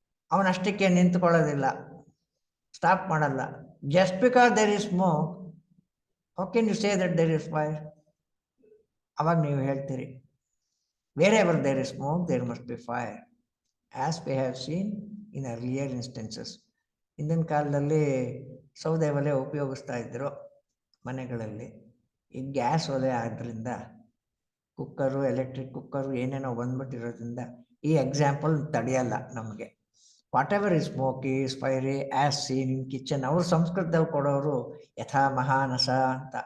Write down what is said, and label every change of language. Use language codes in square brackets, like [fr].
[kn] ಅವನಷ್ಟಕ್ಕೆ ನಿಂತ್ಕೊಳ್ಳೋದಿಲ್ಲ, stop ಮಾಡಲ್ಲ. [en] Just because there is smoke, how can you say that there is fire? [kn] ಅವಾಗ ನೀವು ಹೇಳ್ತೀರಿ [en] wherever there is smoke there must be fire, as we have seen in earlier instances. [kn] ಹಿಂದಿನ ಕಾಲದಲ್ಲಿ ಸೌದೆ ಒಲೆ ಉಪಯೋಗಿಸ್ತಾ ಇದ್ರು ಮನೆಗಳಲ್ಲಿ. ಈ ಗ್ಯಾಸ್ ಒಲೆ ಆದ್ದರಿಂದ ಕುಕ್ಕರು, ಎಲೆಕ್ಟ್ರಿಕ್ ಕುಕ್ಕರು ಏನೇನೋ ಬಂದ್ಬಿಟ್ಟಿರೋದ್ರಿಂದ ಈ ಎಕ್ಸಾಂಪಲ್ ತಡೆಯಲ್ಲ ನಮಗೆ. [en] Whatever is smoke is fire as seen in kitchen. [kn] ಅವರು ಸಂಸ್ಕೃತದಲ್ಲಿ ಕೊಡೋರು ಯಥಾ ಮಹಾನಸ ಅಂತ.